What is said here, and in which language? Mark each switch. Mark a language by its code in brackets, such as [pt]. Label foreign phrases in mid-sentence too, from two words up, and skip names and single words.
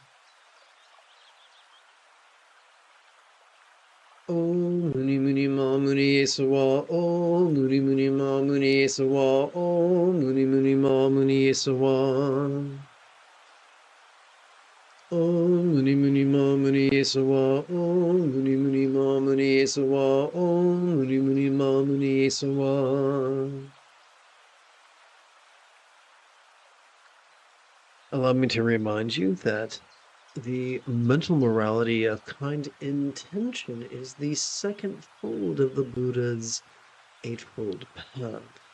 [sa] Om Muni Muni Ma Muni Yesawa, Om Muni Muni Ma Muni Yesawa, Om Muni Muni Ma Muni Yesawa. Om Muni Muni Ma Muni Yesawa, Om Muni Muni Ma Muni Yesawa, Om Muni Muni Ma Muni Yesawa. [en] Allow me to remind you that the mental morality of kind intention is the second fold of the Buddha's Eightfold Path.